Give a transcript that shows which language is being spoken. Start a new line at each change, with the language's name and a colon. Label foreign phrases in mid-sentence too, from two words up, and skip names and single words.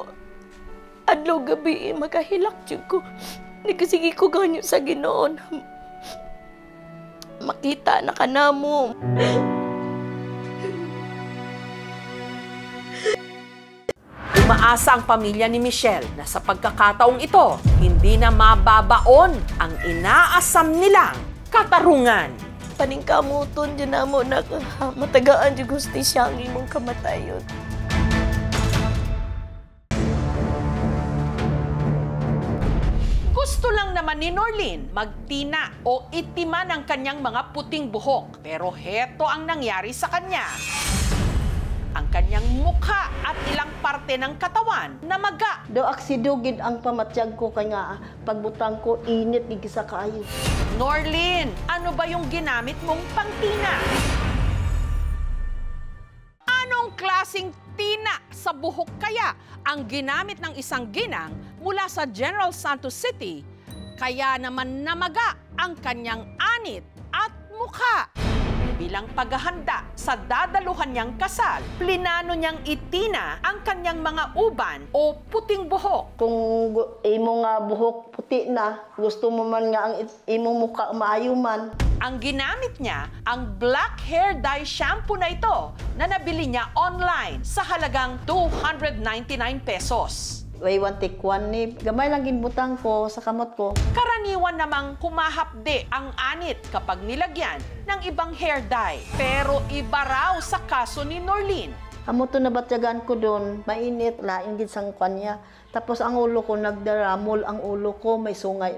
Cebuano: Adlaw gabi makahilak jud ko. Nagsige ko ganyo sa Ginoo. Makita na kanamo.
Filipino: Umaasa ang pamilya ni Michelle na sa pagkakataong ito, hindi na mababaon ang inaasam nilang katarungan.
Cebuano: Paningkamuton dyan na mo na matagaan dyan gustisya ang imong kamatayon.
Filipino: Gusto lang naman ni Norlene magtina o itiman ang kanyang mga puting buhok. Pero heto ang nangyari sa kanya. Ang kanyang mukha at ilang parte ng katawan namaga.
Hiligaynon: Do aksidugid ang pamatyag ko kay nga pagbutang ko init gid sa kaayo.
Filipino: Norlene, ano ba yung ginamit mong pangtina? Anong klasing tina sa buhok kaya ang ginamit ng isang ginang mula sa General Santos City? Kaya naman namaga ang kanyang anit at mukha. Bilang paghahanda sa dadaluhan niyang kasal, plinano niyang itina ang kanyang mga uban o puting buhok.
Hiligaynon: Kung imo nga buhok puti na, gusto mo man nga ang imong mukha maayo man.
Filipino: Ang ginamit niya, ang
English: black hair dye shampoo
Filipino: na ito na nabili niya online sa halagang 299 pesos.
Hiligaynon: Way one take one ni gamay lang ginbutang ko sa kamot ko.
Filipino: Karaniwan namang humahapde ang anit kapag nilagyan ng ibang
English: hair dye.
Filipino: Pero iba raw sa kaso ni Norlene.
Hiligaynon: Amo to nabatyagan ko doon, mainit, laing gid sang kanya. Tapos ang ulo ko nagdaramol, ang ulo ko may sungay.